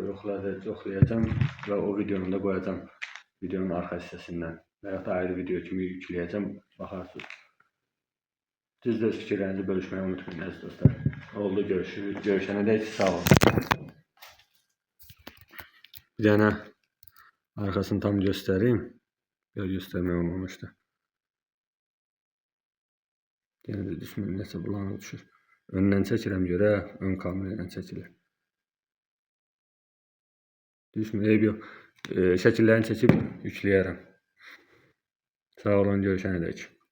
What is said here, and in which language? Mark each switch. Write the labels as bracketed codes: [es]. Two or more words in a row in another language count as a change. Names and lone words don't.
[az] Yoxlayacağım və o videonu da qoyacağım videonun arxa hissəsindən. Və ya da ayrı video kimi yükləyəcəm, baxarsınız. Siz də öz fikirlərinizi bölüşməyi unutmayın əziz dostlar. Oldu, görüşənədək sağ olun. [tr] Bir dənə arkasını tam göstereyim. Göstermeye olmamıştı. Yine de [az] düşmür, nəsə bulanıq düşür. Öndən çəkirəm görə, ön kamera ilə çəkilir. Düşmür, eyb yox. Şəkillərini çəkib yükləyərəm. Sağ olun, görüşənədək.